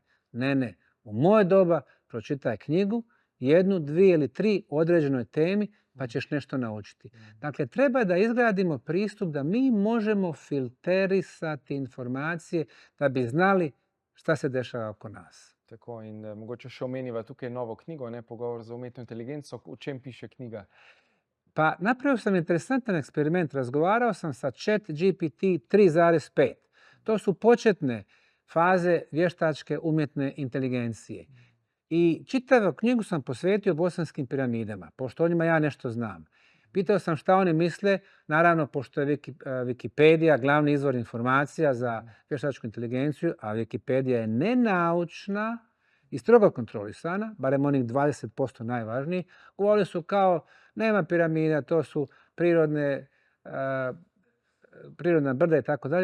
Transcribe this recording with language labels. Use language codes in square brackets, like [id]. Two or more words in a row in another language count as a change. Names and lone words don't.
[bs] Ne. U moje doba pročitaj knjigu, 1, 2 ili 3 o određenoj temi, pa ćeš nešto naučiti. Dakle, treba da izgradimo pristup da mi možemo filterisati informacije da bi znali šta se dešava oko nas. [sl] Tako, in mogoče še omeniva tukaj novo knjigo, ne, Pogovor za umetno inteligenco. O čem piše knjiga? [bs] Pa napravio sam interesantan eksperiment. Razgovarao sam sa ChatGPT 3.5. To su početne faze vještačke umjetne inteligencije. I čitavu knjigu sam posvetio bosanskim piramidama, pošto o njima ja nešto znam. Pitao sam šta oni misle, naravno, pošto je Wikipedija glavni izvor informacija za vještačku inteligenciju, a Wikipedija je nenaučna i strogo kontrolisana, barem onih 20% najvažnijih, govorili su kao nema piramida, to su prirodna brda i tako dalje.